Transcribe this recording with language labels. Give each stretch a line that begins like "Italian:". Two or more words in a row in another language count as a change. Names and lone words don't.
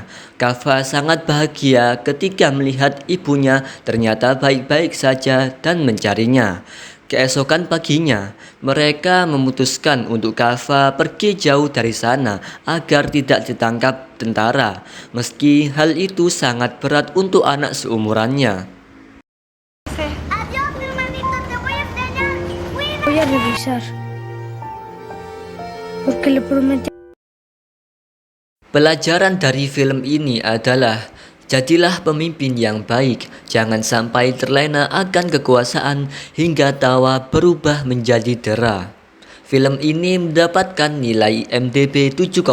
Indonesian: Kaffa sangat bahagia ketika melihat ibunya ternyata baik-baik saja dan mencarinya. Keesokan paginya, mereka memutuskan untuk Kaffa pergi jauh dari sana agar tidak ditangkap tentara. Meski hal itu sangat berat untuk anak seumurannya.
Spanish: Adiós, mi hermanito, te voy a extrañar. Voy a revisar. Porque le prometí.
Indonesian: Pelajaran dari film ini adalah jadilah pemimpin yang baik, jangan sampai terlena akan kekuasaan hingga tawa berubah menjadi dera. Film ini mendapatkan nilai IMDb 7,8.